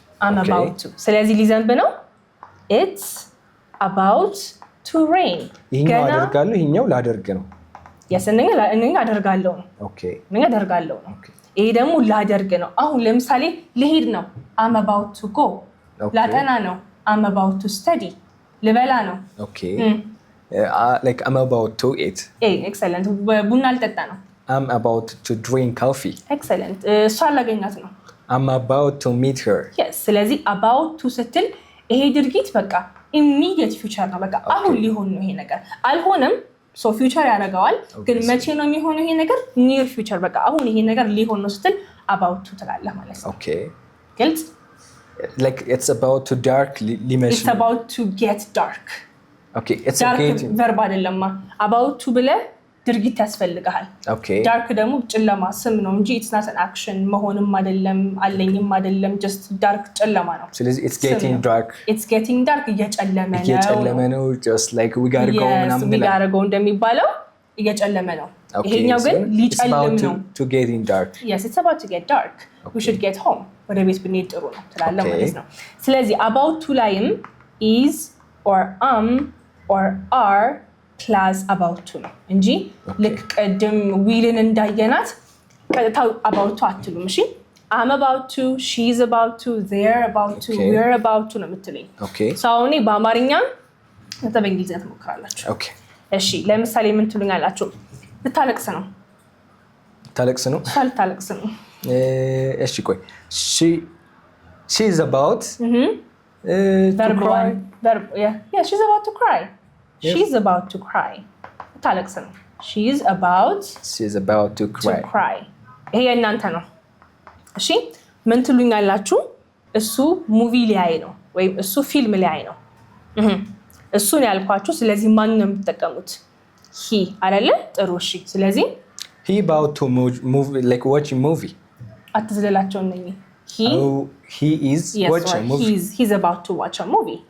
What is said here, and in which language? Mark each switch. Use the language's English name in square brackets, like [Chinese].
[English] I'm about to [Amharic] ስለዚህ ሊዘንብ ነው [English] it's about to rain [Amharic] ይሄኛው አደርጋለሁ ይሄኛው ላደርግ ነው yes እኔ አደርጋለሁ ነው [English] okay [Amharic] እኔ አደርጋለሁ ነው ይሄ ደግሞ ላደርግ ነው አሁን ለምሳሌ ልሄድ ነው [English] I'm about to go [Amharic] ላጠና ነው [English] I'm about to study [Amharic] ልበላ ነው [English] okay like I'm about to eat [Amharic] excellent ቡና ልጠጣ ነው [English] I'm about to drink coffee [Amharic] excellent እሷ ላገኛት ነው [English] I'm about to meet her [Amharic] yes ስለዚህ about to ስትል ይሄ ድርጊት በቃ [English] immediate future [Amharic] ነው በቃ አሁን ሊሆን ነው ይሄ ነገር አልሆነም so future ያደርገዋል ግን መቼ ነው የሚሆነው ይሄ ነገር [English] near future [Amharic] በቃ አሁን ይሄ ነገር ሊሆን ነው ስትል about to ትላለህ ማለት ነው [English] okay [Amharic] ግልጽ [English] like it's about to dark it's about to get dark okay it's dark verb አይደለም about to ብለ [Amharic] ድርጊት ያስፈልጋል። ዳርክ ደግሞ ጨለማ ስም ነው እንጂ [English] it's not an action [Amharic] መሆንም አይደለም አለኝም አይደለም just ዳርክ ጨለማ ነው። [English] ስለዚህ it's getting dark [Amharic] እየጨለመ [English] ነው just like we gotta go ምናምን we gotta go [Amharic] እንደሚባለው እየጨለመ ነው። ይሄኛው ግን ሊጨልም ነው። [English] to getting dark. Yes, it's about to get dark. We should get home. [Amharic] ወደ ቤት ብንሄድ ጥሩ ነው ትላለህ ማለት ነው። ስለዚህ about to ላይም is or or are class about to ነው እንጂ ልክ ቀደም ዊልን እንዳየናት ቀጥታው about to አትሉም። እሺ [English] I'm about to, she's about to, [Amharic] they're about to, we're about to ነው የምትለኝ። አሁን በአማርኛ በእንግሊዝኛ ትሞክራላችሁ። እሺ ለምሳሌ ምን ትሉኛላችሁ? ልታለቅስ ነው። ልታለቅስ ነው። ልታለቅስ ነው። እሺ ቆይ [English] she's about to cry. Yeah, she's about to cry. She's about to cry. [Amharic] ልታለቅስ ነው። [English] she's about to cry. [Amharic] ይሄ የእናንተ ነው። እሺ ምን ትሉኛላችሁ? እሱ ሙቪ ሊያይ ነው ወይም እሱ ፊልም ሊያይ ነው። እሱን ያልኳችሁ ስለዚህ ማን ነው የምትጠቀሙት? he አይደለ? ጥሩ እሺ። ስለዚህ [English] he about to movie like watching movie [Amharic] አትዝለላቸው ነኝ። [English] he is watching a movie. He's about to watch a movie.